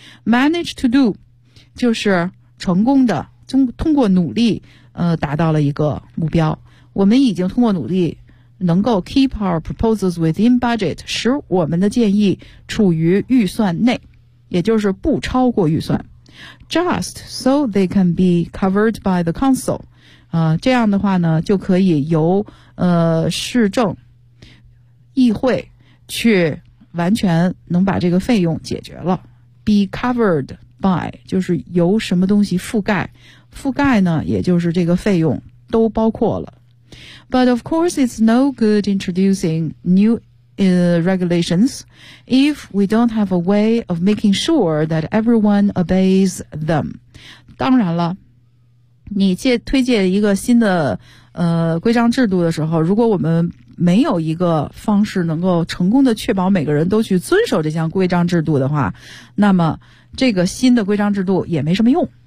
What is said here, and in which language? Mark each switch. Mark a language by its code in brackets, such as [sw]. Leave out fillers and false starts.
[en] Managed to do [zh] 就是成功的，通过努力达到了一个目标。我们已经通过努力能够 [en] keep our proposals within budget， [zh] 使我们的建议处于预算内，也就是不超过预算。 [en] Just so they can be covered by the council. [zh] 这样的话呢就可以由市政议会去完全能把这个费用解决了。 [en] Be covered by, [zh] 就是由什么东西覆盖。覆盖呢也就是这个费用都包括了。 [en] But of course it's no good introducing newregulations if we don't have a way of making sure that everyone obeys them. [zh] 当然了，你推荐一个新的规章制度的时候，如果我们没有一个方式能够成功的确保每个人都去遵守这项规章制度的话，那么这个新的规章制度也没什么用。